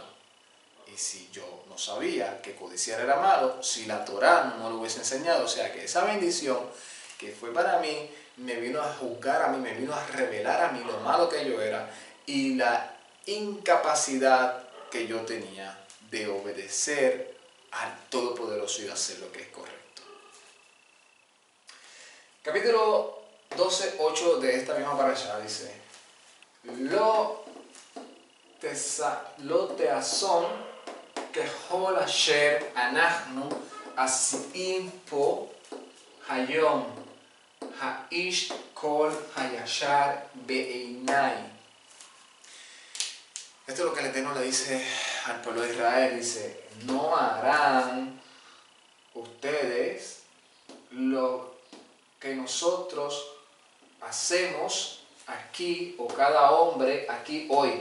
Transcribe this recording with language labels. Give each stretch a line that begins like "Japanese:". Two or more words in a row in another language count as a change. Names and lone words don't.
Spanish: Y si yo no sabía que codiciar era malo, si la Torá no lo hubiese enseñado, o sea que esa bendición que fue para mí, me vino a juzgar a mí, me vino a revelar a mí lo malo que yo era y la incapacidad que yo tenía de obedecer al Todopoderoso y de hacer lo que es correcto. Capítulo 12:8 de esta misma parasha dice:
Hebrew: לא תעשון ככל אשר אנחנו עשים פה היום איש כל הישר בעיניו.
Spanish: Esto es lo que el Eterno le dice al pueblo de Israel. Dice: no harán ustedes lo que nosotros hacemos aquí, o cada hombre aquí hoy.